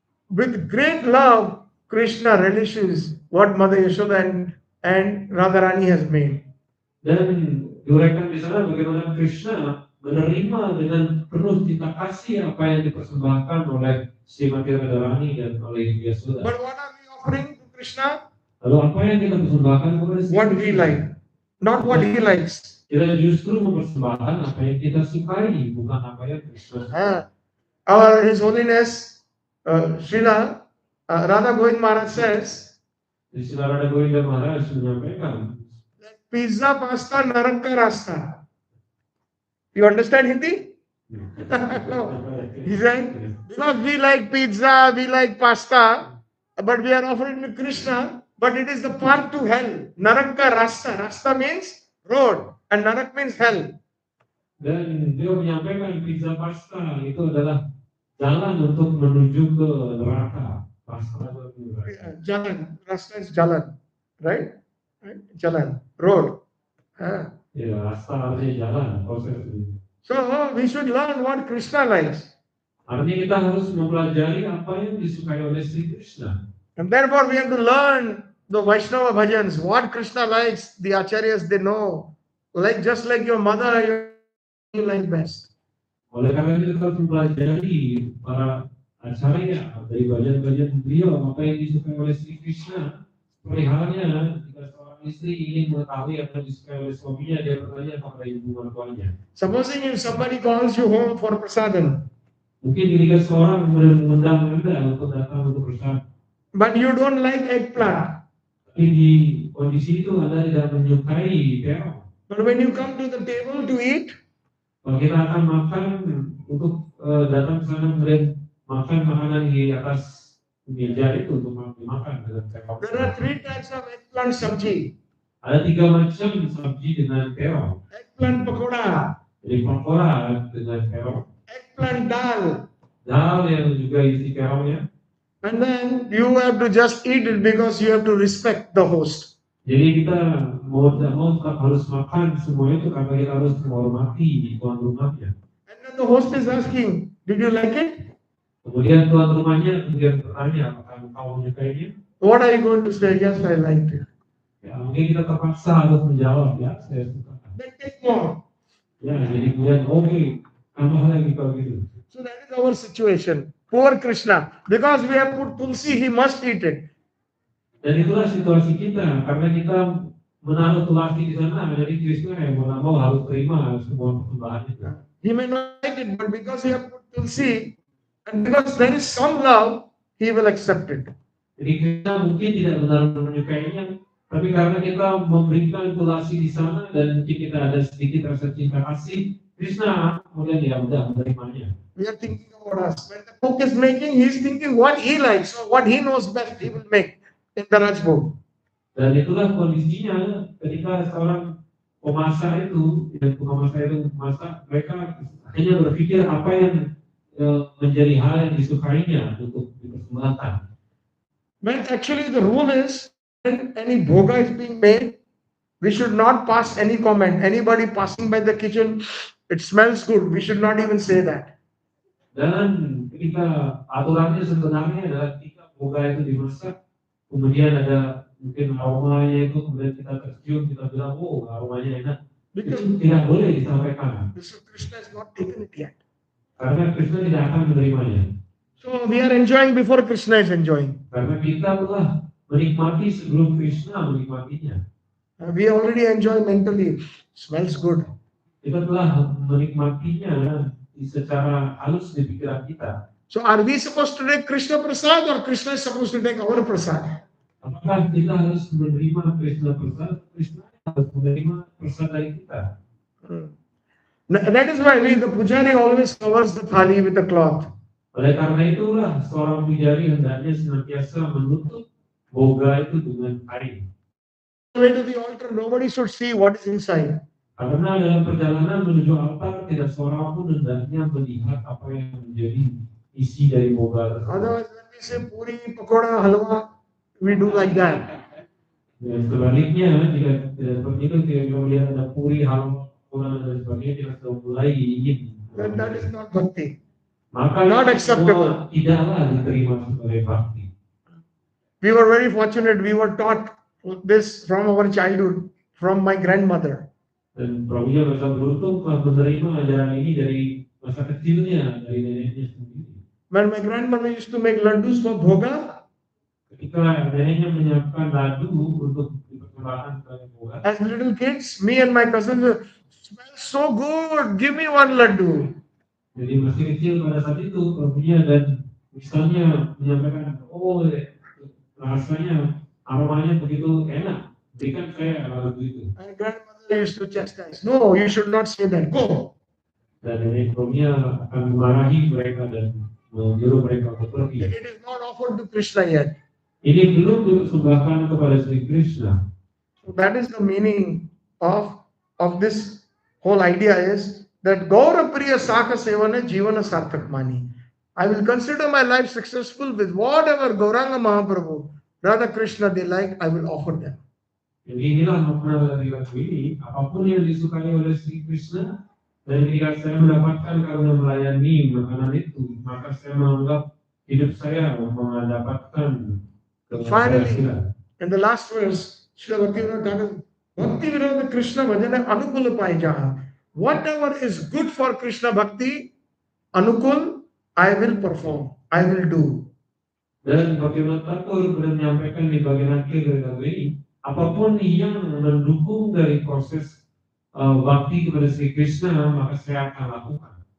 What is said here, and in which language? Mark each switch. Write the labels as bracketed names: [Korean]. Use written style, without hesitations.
[English] With great love, Krishna relishes what Mother Yashoda and Radharani has made. [Indonesian] Dan diuraikan di sana bagaimana Krishna menerima dengan penuh cinta kasih apa yang dipersembahkan oleh Srimati Radharani dan oleh Ibu Yasoda. [English] But what are we offering to Krishna? [Indonesian] Lalu apa yang kita persembahkan kepada Sri [English] What [Indonesian] Krishna? [English] we like, not what he likes. [Indonesian] Kita justru mempersembahkan apa yang kita sukai, bukan apa yang Krishna sukai. [English] His Holiness Srila Radha Govind Maharaj says, [Indonesian] Di Srila Radha Govinda Maharaj menyampaikan, [English] pizza, pasta, [Hindi] naranka rasta. [English] You understand Hindi? No. He said, because we like pizza, we like pasta, but we are offering to Krishna, but it is the path to hell. Naranka rasta. Rasta means road, and narak means hell. [Indonesian] dan dia menyampaikan pizza pasta itu adalah jalan untuk menuju ke neraka. Pasta itu neraka. [English] Jalan. Rasta is jalan. Right? Jalan. Road. [Indonesian] Ya, rasta artinya jalan, proses itu. [English] So we should learn what Krishna likes. [Indonesian] Artinya kita harus mempelajari apa yang disukai oleh Sri Krishna. [English] And therefore we have to learn the Vaishnava bhajans, what Krishna likes, the acharyas they know. Like just like your mother, you like best. [Indonesian] Oleh karena itu kita harus mempelajari para acarya dari bhajan-bhajan beliau apa yang disukai oleh Sri Krishna. Seperti halnya jika seorang istri ingin mengetahui apa yang disukai oleh suaminya, dia bertanya kepada ibu mertuanya. [English] Supposing if somebody calls you home for prasadam, [Indonesian] Mungkin ketika seorang mengundang Anda untuk datang untuk bersama, [English] but you don't like eggplant. [Indonesian] tapi di kondisi itu Anda tidak menyukai terong. [English] But when you come to the table to eat, [Indonesian] Kalau kita akan makan untuk datang ke sana kemudian makan makanan di atas meja itu untuk dimakan dengan terong. [English] there are 3 types of eggplant sabji. [Indonesian] Ada 3 macam sabji dengan terong. [English] Eggplant pakoda, [Indonesian] Jadi pakora dengan terong, [English] eggplant dal, [Indonesian] dal yang juga isi terongnya. [English] and then you have to just eat it because you have to respect the host. [Indonesian] Jadi kita mau tidak mau tetap harus makan semua itu karena kita harus menghormati tuan rumahnya. [English] And then the host is asking, did you like it? [Indonesian] Kemudian tuan rumahnya kemudian bertanya apakah kau menyukainya? [English] What are you going to say? Yes, I liked it. [Indonesian] Ya mungkin kita terpaksa harus menjawab ya saya suka. [English] Then take more. [Indonesian] Ya jadi kemudian oke, tambah lagi kalau gitu. [English] So that is our situation. Poor Krishna. Because we have put tulsi, he must eat it. [Indonesian] Dan itulah situasi kita karena kita menaruh tulasi di sana, jadi Krishna yang mau harus terima semua persembahan itu. [English] He may not like it, but because we have put tulsi, and because there is some love, he will accept it. [Indonesian] Jadi kita mungkin tidak benar-benar menyukainya, tapi karena kita memberikan tulasi di sana dan mungkin kita ada sedikit rasa cinta kasih, Krishna kemudian ya udah menerimanya. [English] We are thinking about us. When the cook is making, he is thinking what he likes, so what he knows best, he will make in the Rajbhog. [Indonesian] Dan itulah kondisinya ketika seorang pemasak itu, yang tukang masak itu masak, mereka hanya berpikir apa yang menjadi hal yang disukainya untuk dipersembahkan. [English] But actually the rule is, when any bhoga is being made, we should not pass any comment. Anybody passing by the kitchen, it smells good. We should not even say that. [Indonesian] Dan ketika aturannya sebenarnya adalah ketika boga itu dimasak, kemudian ada mungkin aromanya itu, kemudian kita tercium, kita bilang, oh aromanya enak. [English] Because [Indonesian] Itu tidak boleh disampaikan. [English] Krishna has not taken it yet. [Indonesian] Karena Krishna tidak akan menerimanya. [English] So we are enjoying before Krishna is enjoying. [Indonesian] Karena kita telah menikmati sebelum Krishna menikmatinya. [English] We already enjoy mentally. Smells good. [Indonesian] Kita telah menikmatinya secara halus di pikiran kita. [English] So are we supposed to take Krishna prasad or Krishna is supposed to take our prasad? [Indonesian] Apakah kita harus menerima Krishna prasad? Krishna harus menerima prasad dari kita. [English] That is why the pujari always covers the thali with a cloth. [Indonesian] Oleh karena itulah seorang pujari hendaknya senantiasa menutup boga itu dengan kain. [English] Way to the altar, nobody should see what is inside. [Indonesian] Karena dalam perjalanan menuju altar tidak seorang pun hendaknya melihat apa yang menjadi isi dari boga tersebut. [English] Otherwise, when we say puri, pakoda, halwa, we do like that. [Indonesian] Dan sebaliknya jika tidak seperti itu, kita melihat ada puri, halwa, dan sebagainya, kita sudah mulai ingin. [English] Then that is not bhakti. [Indonesian] Maka [English] Not acceptable. [Indonesian] Tidaklah diterima sebagai bakti. [English] We were very fortunate. We were taught this from our childhood, from my grandmother. [Indonesian] Dan Prabhunya merasa beruntung telah menerima ajaran ini dari masa kecilnya, dari neneknya sendiri. [English] When my grandmother used to make laddus for bhoga, [Indonesian] Ketika neneknya menyiapkan ladu untuk dipersembahkan sebagai boga, [English] as little kids, me and my cousins, smells so good. Give me one laddu. [Indonesian] jadi masih kecil pada saat itu Prabhunya dan misalnya menyampaikan, oh rasanya aromanya begitu enak, berikan saya ladu itu. [English] And grandmother used to chastise. No, you should not say that. Go. [Indonesian] Dan nenek Prabhunya akan memarahi mereka dan menyuruh mereka untuk pergi. [English] It is not offered to Krishna yet. [Indonesian] Ini belum dipersembahkan kepada Sri Krishna. [English] So that is the meaning of this whole idea is that [Bangla] Gaura Priya Saka Sevana Jivana Sarthak Mani. [English] I will consider my life successful with whatever Gauranga Mahaprabhu, Radha Krishna they like, I will offer them. [Indonesian] Jadi inilah makna dari lagu ini, apapun yang disukai oleh Sri Krishna, dan ketika saya mendapatkan karunia melayani makanan itu, maka saya menganggap hidup saya mendapatkan [English] Finally, in the last verse, Srila Bhaktivinode [Bangla] Krishna Bhajana Anukula Paijaha. [English] Whatever is good for Krishna Bhakti, Anukul, I will perform, I will do. [Indonesian] Dan bagaimana Thakur sudah menyampaikan di bagian akhir dari lagu ini, apapun yang mendukung dari proses bakti kepada Sri Krishna, maka saya akan lakukan.